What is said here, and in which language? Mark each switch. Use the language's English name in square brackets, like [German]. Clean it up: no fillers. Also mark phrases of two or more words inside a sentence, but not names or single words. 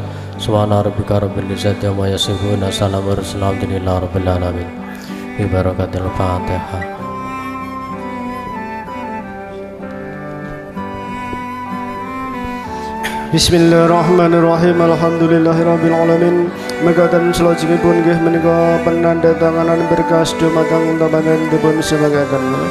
[Arabic] سبحان ربك رب العزة عما يصفون السلام عليكم رب العالمين. ببركة الفاتحة. بسم الله الرحمن الرحيم. الحمد لله رب العالمين. [Javanese] Mekaten selajengipun nggih menika penandatanganan berkas dumateng tabanan dipun sebagiaken.